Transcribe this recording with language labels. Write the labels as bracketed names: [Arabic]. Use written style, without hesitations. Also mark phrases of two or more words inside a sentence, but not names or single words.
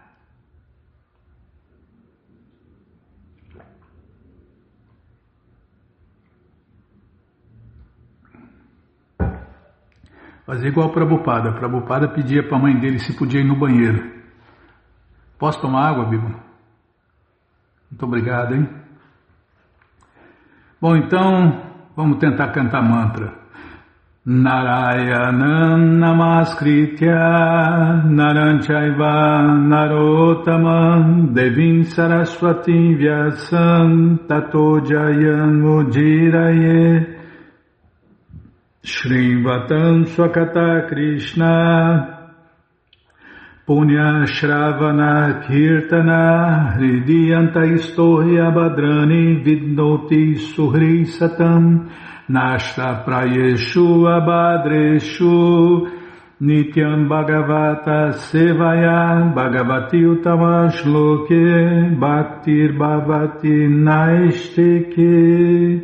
[Portuguese] Fazer igual a Prabhupada. A Prabhupada pedia para a mãe dele se podia ir no banheiro. Posso tomar água, Bímola? Muito obrigado, hein? Bom, então, vamos tentar cantar mantra. [Sanskrit] Narayanam Namaskritya Naranchaiva Narotamam Devim Saraswati Vyasam Tato Jayam Udiraye Shrivatam Swakata Krishna Punya Shravana Kirtana Hridiyanta Istohi Abhadrani Vidnoti Suhri Satam Nashta Prayeshu Abhadreshu Nityam Bhagavata Sevaya Bhagavati Utamashloke Bhaktir Bhavati Naisteke.